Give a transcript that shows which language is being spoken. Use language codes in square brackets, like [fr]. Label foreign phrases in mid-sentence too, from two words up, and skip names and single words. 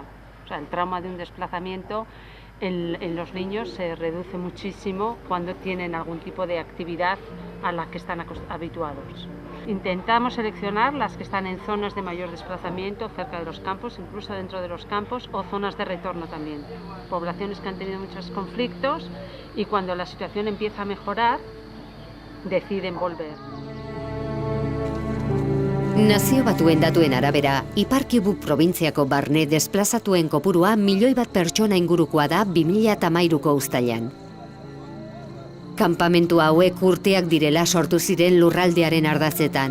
[es] O sea, el trauma de un desplazamiento en los niños se reduce muchísimo cuando tienen algún tipo de actividad a la que están habituados. Intentamos seleccionar las que están en zonas de mayor desplazamiento, cerca de los campos, incluso dentro de los campos, o zonas de retorno también. Poblaciones que han tenido muchos conflictos y cuando la situación empieza a mejorar, deciden volver. [eu] Nazio Batuen datuen arabera, Ipar Kivu probintziako barne desplazatuen kopurua 1 milioi bat pertsona ingurukoa da 2013ko uztailean. Kanpamentu hauek urteak direla sortu ziren lurraldearen ardatzetan.